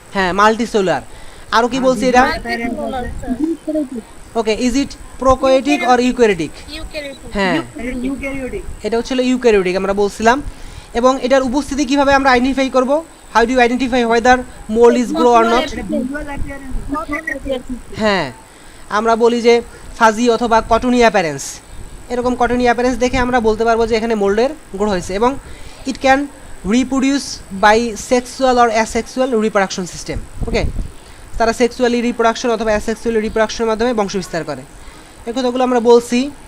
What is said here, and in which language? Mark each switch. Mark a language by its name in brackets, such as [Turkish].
[Bangla] হ্যাঁ মাল্টিসেলুলার। আরও কি বলছি এটা? [English] Appearance also. Okay, is it prokaryotic or eukaryotic? Eukaryotic. [Bangla] হ্যাঁ, [English] Eukaryotic. [Bangla] এটা হচ্ছে ইউক্যারিওটিক আমরা বলছিলাম। এবং এটার উপস্থিতি কিভাবে আমরা আইডেন্টিফাই করব? [English] How do you identify whether mould is grow or not? এটা visual appearance. [Bangla] হ্যাঁ, আমরা বলি যে ফাজি অথবা কটনি অ্যাপারেন্স, এরকম কটনি অ্যাপারেন্স দেখে আমরা বলতে পারবো যে এখানে মোল্ডের গ্রো হয়েছে। [English] এবং it can reproduce by sexual or asexual reproduction system. [Bangla] ওকে, তারা সেক্সুয়ালি রিপ্রোডাকশন অথবা অ্যাসেক্সুয়ালি রিপ্রোডাকশনের মাধ্যমে বংশবিস্তার করে। এই কথাগুলো আমরা বলছি।